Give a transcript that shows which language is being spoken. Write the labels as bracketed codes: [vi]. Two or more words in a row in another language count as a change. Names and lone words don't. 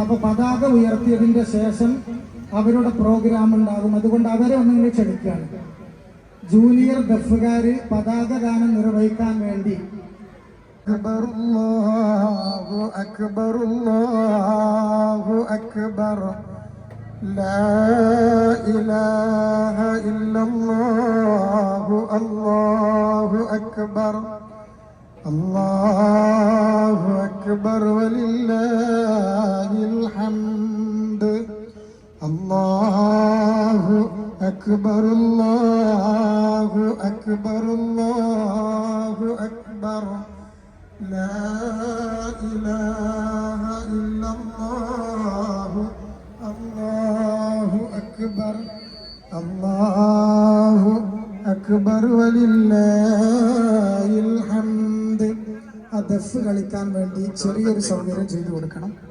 [ml] അപ്പോൾ പതാക ഉയർത്തിയതിൻ്റെ ശേഷം അവരുടെ പ്രോഗ്രാം ഉണ്ടാകും. അതുകൊണ്ട് അവരെ ഒന്നിങ്ങനെ ക്ഷണിക്കുകയാണ്. ജൂനിയർ ദഫുകാർ പതാക ഗാനം നിർവഹിക്കാൻ വേണ്ടി [ar] أكبر الله أكبر الله أكبر لا إله إلا الله الله أكبر الله أكبر ولله الحمد الله أكبر الله أكبر الله أكبر لا إله إلا الله الله أكبر الله أكبر ولله الحمد. [ml] ആ ദഫ് കളിക്കാൻ വേണ്ടി ചെറിയൊരു സൗകര്യം ചെയ്തു കൊടുക്കണം.